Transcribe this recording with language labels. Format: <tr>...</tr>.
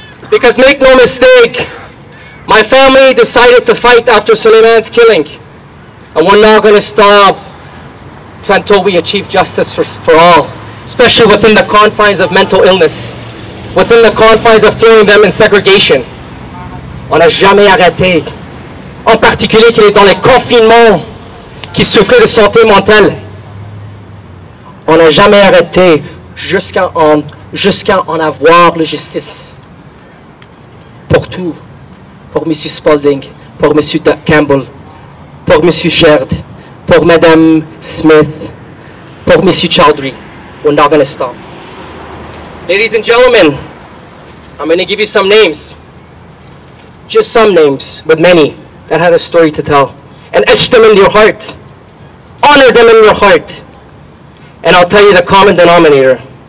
<en>Because make no mistake, my family decided to fight after Suleiman's killing. And we're not going to stop until we achieve justice for all, especially within the confines of mental illness, within the confines of throwing them in segregation.</en> <fr>On n'a jamais arrêté. En particulier qu'il est dans les confinements, qui souffrait de santé mentale. On n'a jamais arrêté jusqu'à en avoir la justice. Pour tout. Pour M. Spalding, pour M. Campbell, pour M. Sherrod, pour Mme Smith, pour M.</fr> <en>Chowdhury. We're not going to stop. Ladies and gentlemen, I'm going to give you some names. Just some names, but many that had a story to tell. And etch them in your heart. Honor them in your heart. And I'll tell you the common denominator.</en>